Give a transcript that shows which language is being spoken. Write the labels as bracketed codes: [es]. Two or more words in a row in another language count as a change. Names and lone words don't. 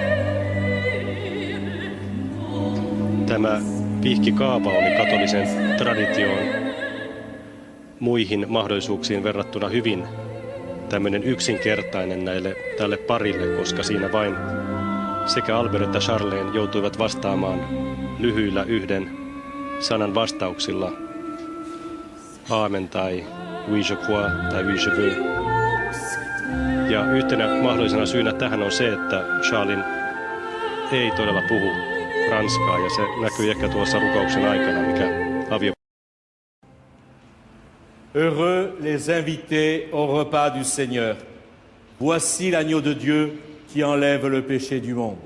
[fi] Tämä vihkikaava oli katolisen traditioon muihin mahdollisuuksiin verrattuna hyvin tämmöinen yksinkertainen tälle parille, koska siinä vain sekä Albert että Charlene joutuivat vastaamaan lyhyillä yhden sanan vastauksilla Aamen tai [fr] Oui je crois [fi] tai [fr] Oui je veux. [fi] Ja yhtenä mahdollisena syynä tähän on se, että Charlene ei todella puhu ranskaa ja se näkyy ehkä tuossa rukouksen aikana, mikä avio. [fr] Heureux les invités au repas du Seigneur. Voici l'agneau de Dieu qui enlève le péché du monde.